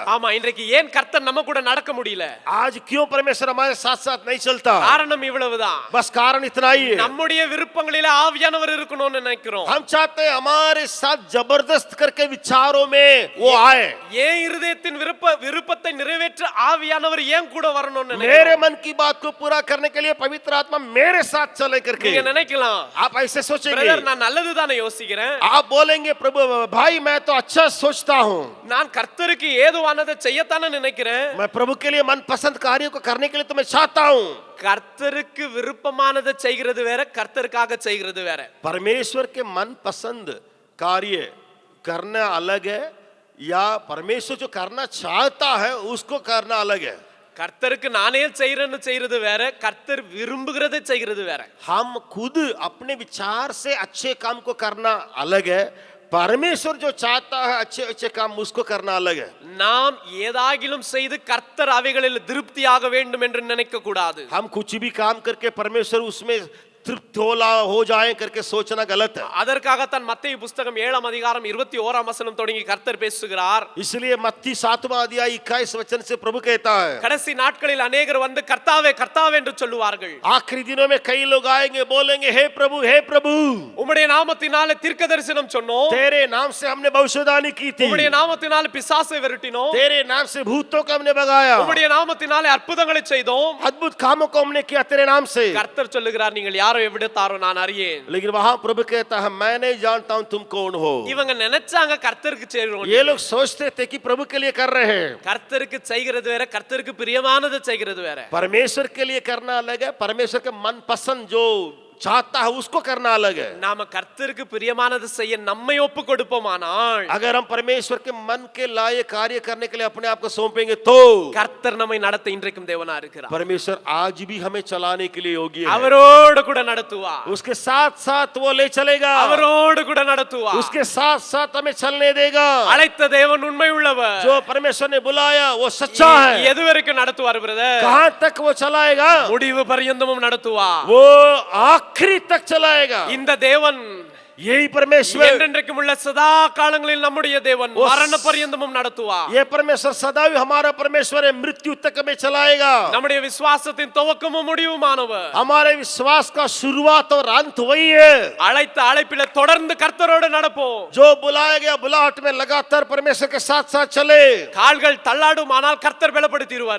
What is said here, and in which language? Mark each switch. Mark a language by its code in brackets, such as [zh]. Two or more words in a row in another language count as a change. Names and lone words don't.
[ta] ஆமா, இன்றைக்கு ஏன் கர்த்தர் நம்ம கூட நடக்க முடியல? [hi] आज क्यों परमेश्वर हमारे साथ साथ नहीं चलता? [ta] காரணம் இவ்வளவுதான். [hi] बस कारण इतना ही है। [ta] நம்முடைய விருப்பங்களிலே ஆவியானவர் இருக்கணும்னு நினைக்கிறோம். [hi] हम चाहते हैं हमारे साथ जबरदस्त करके विचारों में वो आए। [ta] ஏன் இருதயத்தின் விருப்பத்தை நிறைவேற்ற ஆவியானவர் ஏன் கூட வரணும்னு [hi] मेरे [ta] நினைக்கிறோம். [hi] मन की बात को पूरा करने के लिए पवित्र आत्मा मेरे साथ चले करके। [ta] நீங்க நினைக்கலாம், [hi] आप ऐसे सोचेंगे। [ta] பிரதர் நான் நல்லது தானே யோசிக்கிறேன். [hi] आप बोलेंगे प्रभु भाई मैं तो अच्छा सोचता हूँ। [ta] நான் கர்த்தருக்கு ஏதுவானதை செய்யத்தானே நினைக்கிறேன். [hi] मैं प्रभु के लिए मनपसंद कार्यों को करने के लिए तो मैं चाहता हूँ। [ta] கர்த்தருக்கு விருப்பமானதை செய்கிறது வேற, கர்த்தருக்காக செய்கிறது வேற. [hi] परमेश्वर के मनपसंद कार्य करना अलग है या परमेश्वर जो करना चाहता है उसको करना अलग है। [ta] கர்த்தருக்கு நானே செய்யறேன்னு செய்யறது வேற, கர்த்தர் விரும்புகிறதை செய்கிறது வேற. [hi] हम खुद अपने विचार से अच्छे काम को करना अलग है। परमेश्वर जो चाहता है अच्छे अच्छे काम उसको करना अलग है। [ta] நாம் ஏதாகிலும் செய்து கர்த்தர் அவைகளில் திருப்தியாக வேண்டும் என்று நினைக்க கூடாது. [hi] हम कुछ भी काम करके परमेश्वर उसमें तृप्त हो जाए करके सोचना गलत है। [ta] அதற்காகத்தான் மத்தேயு புஸ்தகம் 7 அதிகாரம் 21 வசனம் தொடங்கி கர்த்தர் பேசுகிறார். [hi] इसलिए मत्ती 7वां अध्याय 21 वचन से प्रभु कहता है, [ta] கடைசி நாட்களில் अनेகர் வந்து கர்த்தாவே கர்த்தாவே என்று சொல்லுவார்கள். [hi] आखिरी दिनों में कई लोग आएंगे बोलेंगे हे प्रभु [ta] உம்முடைய நாமத்தினாலே தீர்க்கதரிசனம் சொன்னோம், [hi] तेरे नाम से हमने भविष्यवाणी की थी, [ta] உம்முடைய நாமத்தினாலே பிசாசை விரட்டினோம், [hi] तेरे नाम से भूतों को हमने भगाया, [ta] உம்முடைய நாமத்தினாலே அற்புதங்களை செய்தோம். [hi] अद्भुत कामों को हमने किया तेरे नाम से। [ta] கர்த்தர் சொல்லுகிறார், நீங்கள் யாரோ எவிடத்தாரோ நான் அறியேன். [hi] लेकिन वहां प्रभु कहता है मैं नहीं जानता हूं तुम कौन हो। [ta] இவங்க நினைச்சாங்க கர்த்தருக்கு செய்றோம். [hi] ये लोग सोचते थे कि प्रभु के लिए कर रहे हैं। [ta] கர்த்தருக்கு செய்கிறது வேற, கர்த்தருக்கு பிரியமானது செய்கிறது வேற. [hi] परमेश्वर के लिए करना अलग है, परमेश्वर के मनपसंद जो चाहता है उसको करना अलग है। [ta] நாம கர்த்தருக்கு பிரியமானது செய்ய நம்மை ஒப்பு கொடுப்போமானால், [hi] अगर हम परमेश्वर के मन के लायक कार्य करने के लिए अपने आप को सौंपेंगे तो [ta] கர்த்தர் நம்மை நடத்த இன்றைக்கும் தேவனா இருக்கிறார். [hi] परमेश्वर आज भी हमें चलाने के लिए योग्य है। [ta] அவரோடு கூட நடத்துவார். [hi] उसके साथ साथ वो ले चलेगा, [ta] அவரோடு கூட நடத்துவார். [hi] उसके साथ साथ हमें चलने देगा। [ta] அழைத்த தேவன் உண்மை உள்ளவர். [hi] जो परमेश्वर ने बुलाया वो सच्चा है। [ta] எது வரைக்கும் நடத்துவார் பிரதர்? [hi] कहां तक वो चलाएगा? [ta] முடிவு பரியந்தமும் நடத்துவார். [hi] वो आखिरी तक चलाएगा। [ta] இந்த தேவன் [hi] यही परमेश्वर, [ta] என்றென்றைக்கும் உள்ள சதா காலங்களில் நம்முடைய தேவன் மரண பரியந்தமும் நடத்துவார். [hi] ये परमेश्वर सदा ही हमारा परमेश्वर है, मृत्यु तक हमें चलाएगा। [ta] நம்முடைய விசுவாசத்தின் துவக்கமும் முடிவுமானவர். [hi] हमारे विश्वास का शुरुआत और अंत वही है। [ta] அழைத்த அழைப்பில தொடர்ந்து கர்த்தரோடு நடப்போம். [hi] जो बुलाया गया बुलाहट में लगातार परमेश्वर के साथ साथ चले। [ta] கால்கள் தள்ளாடும், ஆனால் கர்த்தர் பலப்படுத்திடுவார்.